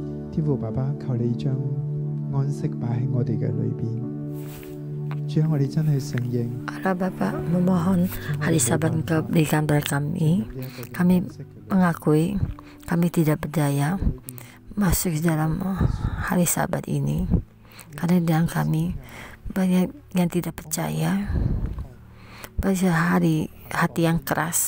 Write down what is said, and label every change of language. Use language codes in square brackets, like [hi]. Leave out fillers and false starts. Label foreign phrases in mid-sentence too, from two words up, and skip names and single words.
[yue] 天父爸爸，求你將安息擺喺我哋嘅裏邊。主啊，我哋真係承認。 [id] Allah Bapa memohon hari Sabat Engkau berikan pada kami. Kami mengakui kami tidak berdaya masuk dalam hari Sabat ini. Karena di dalam kami banyak yang tidak percaya, banyak hati yang keras.